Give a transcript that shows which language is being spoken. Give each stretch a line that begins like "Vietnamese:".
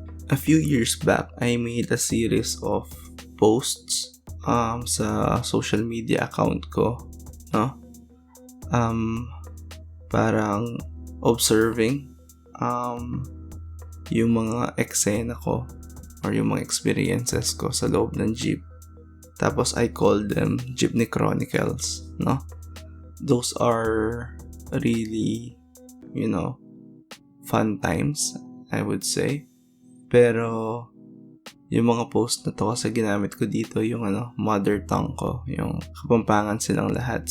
English: A few years back, I made a series of posts
Filipino: sa social media account ko,
English: no?
Filipino: Parang observing yung mga eksena ko or yung mga experiences ko sa loob ng jeep. Tapos
English: I call them Jeepney Chronicles, no? Those are really, fun times, I would say.
Filipino: Pero yung mga post na to kasi ginamit ko dito yung mother tongue ko, yung Kapampangan silang lahat.